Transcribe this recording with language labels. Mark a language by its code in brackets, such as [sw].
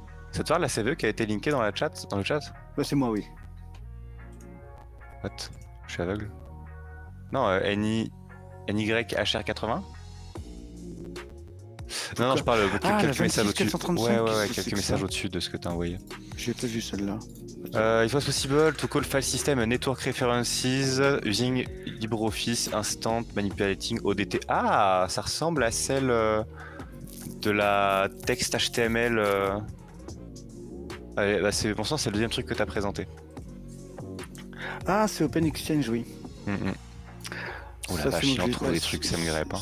[fr] Ça te parle la CVE qui a été linkée dans le chat? Bah, c'est moi, oui. [en] What? [fr] Je suis aveugle. Non, NYHR80? Non, je parle quelques messages au-dessus. Ouais, quelques messages au-dessus de ce que tu as envoyé. J'ai pas vu celle-là. [en] It was possible to call file system network references using LibreOffice Instant Manipulating ODT. [fr] Ah, ça ressemble à celle de la texte HTML. Allez, bah c'est pour ça, c'est le deuxième truc que tu as présenté. Ah, c'est Open Exchange, oui. Oh la vache, il en trouve des trucs, ça me grèpe. Hein.